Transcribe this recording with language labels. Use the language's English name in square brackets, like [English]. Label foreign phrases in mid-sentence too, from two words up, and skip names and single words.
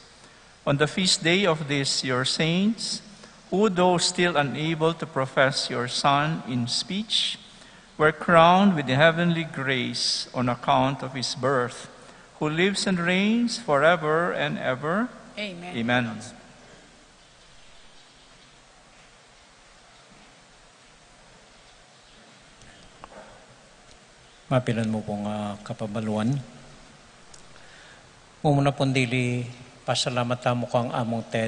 [English] On the feast day of these your saints, who, though still unable to profess your Son in speech, were crowned with the heavenly grace on account of his birth, who lives and reigns forever and ever. Amen. Amen. [Pampanga] Mapilan mo pong kapabaluan. Mumuna pong dili, pasalamat tamo ko ang among Ted.